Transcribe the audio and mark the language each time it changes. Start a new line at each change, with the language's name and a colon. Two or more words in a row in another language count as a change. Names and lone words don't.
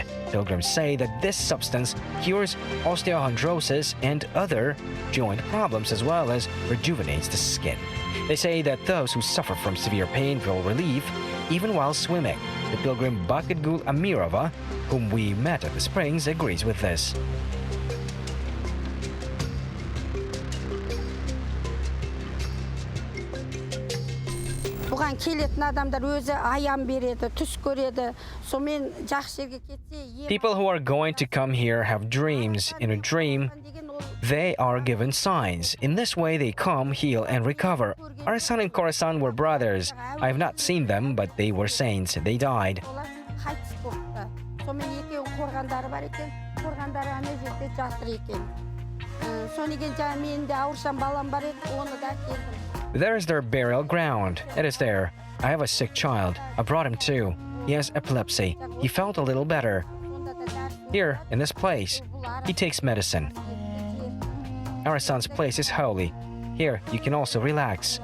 English: Pilgrims say that this substance cures osteochondrosis and other joint problems as well as rejuvenates the skin. They say that those who suffer from severe pain feel relief even while swimming. The pilgrim Bakitgul Amirova, whom we met at the springs, agrees with this.
Kazakh: Бұған келетін адамдар өзі аян береді, түс көреді. Сонымен жақсы жерге кетсе,
English: People who are going to come here have dreams. In a dream, they are given signs. In this way, they come, heal, and recover. Arasan-Korasan were brothers. I have not seen them, but they were saints. They died.
Kazakh: олар қайтыс болыпты. Сонымен екеуі қорғандары бар екен. Қорғандары ана жерде жатыр екен. Содан кейін жаңа менің де ауырсам балам бар еді, оны да келдім.
English: There is their burial ground. It is there. I have a sick child. I brought him too. He has epilepsy. He felt a little better. Here, in this place, he takes medicine. Our son's place is holy. Here, you can also relax.